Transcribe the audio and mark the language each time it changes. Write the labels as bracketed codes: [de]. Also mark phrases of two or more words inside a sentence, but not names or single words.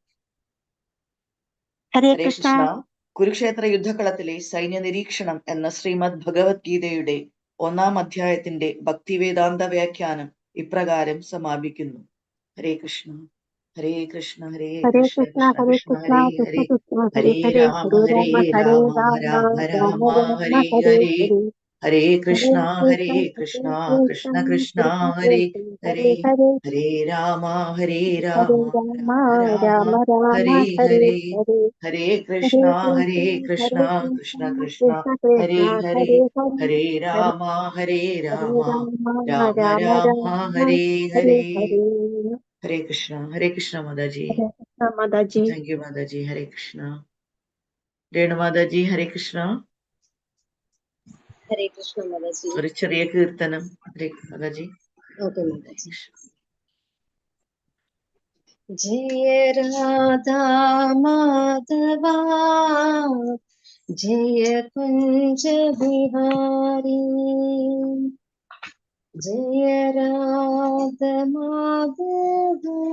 [ml] ഹരേ ഹരേ കൃഷ്ണ. കൃഷ്ണ. കുരുക്ഷേത്ര യുദ്ധകളത്തിലെ സൈന്യ നിരീക്ഷണം എന്ന ശ്രീമദ് ഭഗവത്ഗീതയുടെ 1-ാം അധ്യായത്തിന്റെ ഭക്തിവേദാന്ത വ്യാഖ്യാനം ഇപ്രകാരം സമാപിക്കുന്നു. ഹരേ കൃഷ്ണ. ഹരേ കൃഷ്ണ. ഹരേ ഹരേ കൃഷ്ണ. കൃഷ്ണ കൃഷ്ണ ഹരേ കൃഷ്ണ കൃഷ്ണ ഹരേ കൃഷ്ണ ഹരേ. കൃഷ്ണ ഹരേ ഹരേ ഹരേ രാമ ഹരേ ഹരേ രാമ ഹരേ രാമ രാമ രാമ രാമ രാമ രാമ ഹരേ ഹരേ ഹരേ. ഹരേ. ഹരേ ഹരേ കൃഷ്ണ. ഹരേ കൃഷ്ണ കൃഷ്ണ. ഹരേ കൃഷ്ണ കൃഷ്ണ കൃഷ്ണ കൃഷ്ണ ഹരേ കൃഷ്ണ ഹരേ. ഹരേ ഹരേ. ഹരേ രാമ ഹരേ രാമ ഹരേ രാമ രാമ രാമ രാമ രാമ ഹരേ ഹരേ ഹരേ. ഹരേ. ഹരേ ഹരേ കൃഷ്ണ. ഹരേ കൃഷ്ണ കൃഷ്ണ. ഹരേ കൃഷ്ണ കൃഷ്ണ കൃഷ്ണ കൃഷ്ണ ഹരേ കൃഷ്ണ ഹരേ. ഹരേ ഹരേ. ഹരേ ഹരേ രാമ ഹരേ ഹരേ രാമ രാമ രാമ രാമ രാമ രാമ ഹരേ ഹരേ ഹരേ. ഹരേ. ഹരേ കൃഷ്ണ. ഹരേ കൃഷ്ണ മാതാജി. ഹരേ കൃഷ്ണ മാതാജി. [en] thank you [ml] മാതാജി. ഹരേ കൃഷ്ണ. രേണു മാതാജി ഹരേ കൃഷ്ണ. ഹരേ കൃഷ്ണ മാതാജി. ഒരു ചെറിയ കീർത്തനം ഹരേ മാതാജി. ഓക്കെ മാതാജി. ജയ രാധാ മാധവ ജയ കുഞ്ച ബിഹാരി ജയ രാധ മാധവ